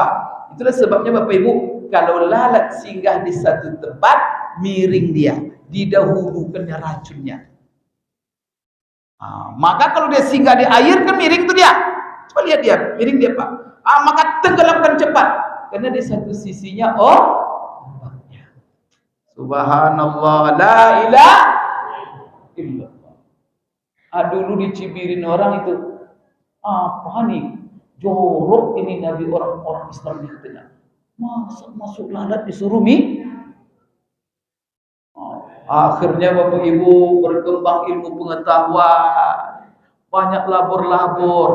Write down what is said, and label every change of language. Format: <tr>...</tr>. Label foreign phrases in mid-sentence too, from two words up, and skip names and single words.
<id>Itulah sebabnya Bapak Ibu, kalau lalat singgah di satu tempat, miring dia, didahulukannya racunnya. Maka kalau dia singgah di air kan miring itu dia. Coba lihat dia, miring dia Pak. Maka tenggelamkan cepat, karena di satu sisinya obatnya.</id> <ar>سبحان الله لا إله إلا الله.</ar> <id>Dulu dicibirin orang itu, apa nih? Jorok ini Nabi orang-orang Islam di tengah. Masa masuk lalat disuruh Akhirnya Bapak Ibu berkembang ilmu pengetahuan, banyak labor-labor.</id>